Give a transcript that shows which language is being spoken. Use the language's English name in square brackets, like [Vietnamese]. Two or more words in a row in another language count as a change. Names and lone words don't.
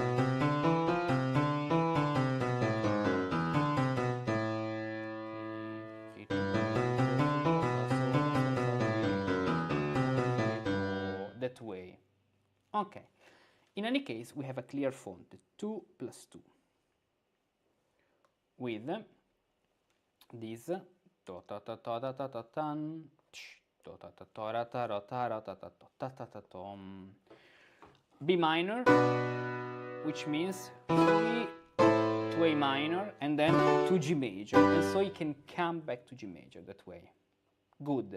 [English] That way. Okay. In any case, we have a clear font, 2 plus 2, with this do ta ta ta ta ta ta tan, do ta ta ta ra ta ra ta ra ta ta ta ta ta tom. B minor, which means 3 to A minor and then to G major, and so you can come back to G major that way. Good.